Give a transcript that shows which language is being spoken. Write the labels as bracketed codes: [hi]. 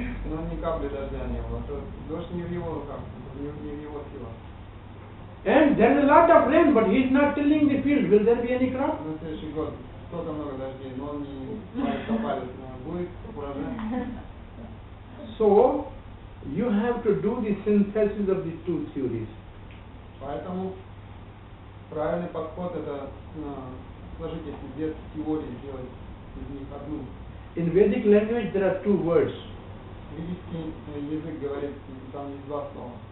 [ru] Но ни капли дождя не было. Дождь не в его руках, не в его силах. [en] And there is a lot of rain, but he is not tilling the field. Will there be any crop? [ru] На следующий год столько много дождей, но он не копает. Будет урожай. [en] So, you have to do the synthesis of the two theories. [ru] Поэтому правильный подход это сложить эти две теории, сделать из них одну. [en] In Vedic language, there are two words. [ru] Ведический язык говорит, там есть два слова.